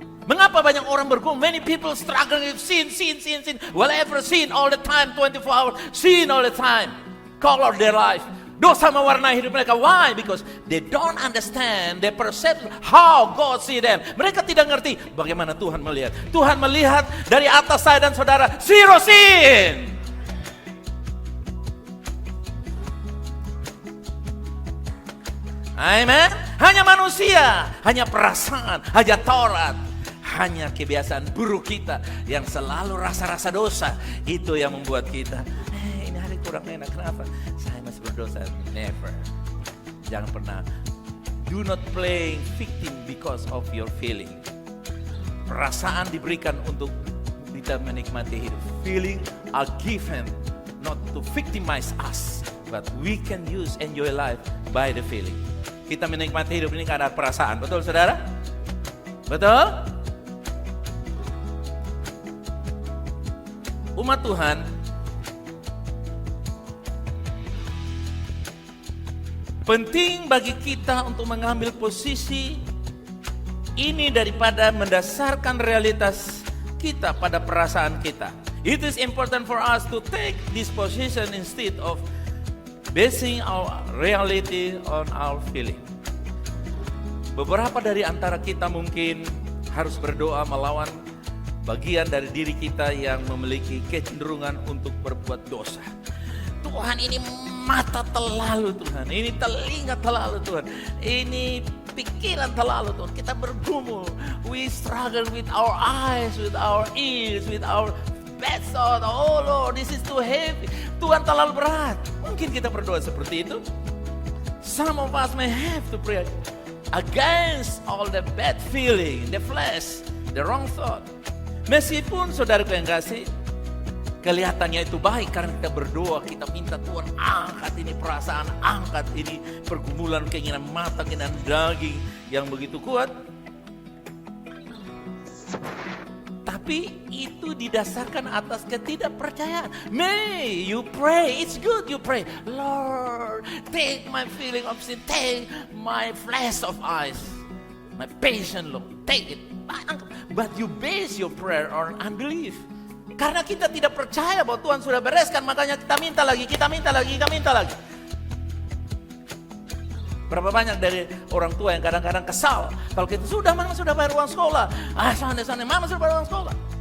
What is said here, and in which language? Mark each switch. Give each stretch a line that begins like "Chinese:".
Indonesian: Mengapa banyak orang bergumul?
English: Many people struggling with sin. Whatever sin all the time, 24 hours, sin all the time. Color their life.
Indonesian: Dosa mewarnai hidup mereka.
English: Why? Because they don't understand, they perceive how God see them.
Indonesian: Mereka tidak ngerti bagaimana Tuhan melihat. Tuhan melihat dari atas saya dan saudara, zero sin. Amen. Hanya manusia, hanya perasaan, hanya Taurat, hanya kebiasaan buruk kita yang selalu rasa-rasa dosa. Itu yang membuat kita, ini hari kurang enak. Kenapa? Saya masih berdosa.
English: Never.
Indonesian: Jangan pernah.
English: Do not play victim because of your feeling.
Indonesian: Perasaan diberikan untuk kita menikmati hidup.
English: Feeling are given not to victimize us, but we can use enjoy life by the feeling.
Indonesian: Kita menikmati hidup ini karena perasaan. Betul, saudara? Betul? Umat Tuhan, penting bagi kita untuk mengambil posisi ini daripada mendasarkan realitas kita pada perasaan kita.
English: It is important for us to take this position instead of basing our reality on our feeling.
Indonesian: Beberapa dari antara kita mungkin harus berdoa melawan bagian dari diri kita yang memiliki kecenderungan untuk berbuat dosa. Tuhan, ini mata terlalu Tuhan, ini telinga terlalu Tuhan, ini pikiran terlalu Tuhan. Kita bergumul,
English: we struggle with our eyes, with our ears, with our bad thought. Oh Lord, this is too heavy.
Indonesian: Tuhan terlalu berat. Mungkin kita berdoa seperti itu.
English: Some of us may have to pray against all the bad feeling, the flesh, the wrong thought.
Indonesian: Meskipun saudaraku yang kasih, kelihatannya itu baik karena kita berdoa, kita minta Tuhan angkat ini perasaan, angkat ini pergumulan, keinginan mata, keinginan daging yang begitu kuat. Tapi itu didasarkan atas ketidakpercayaan.
English: May you pray, it's good you pray. Lord, take my feeling of sin, take my flesh of eyes, my passion, Lord, take it. But you base your prayer on unbelief.
Indonesian: Karena kita tidak percaya bahwa Tuhan sudah bereskan, makanya kita minta lagi, kita minta lagi, kita minta lagi. Berapa banyak dari orang tua yang kadang-kadang kesal kalau kita sudah, mama sudah bayar uang sekolah, sana mama sudah bayar uang sekolah.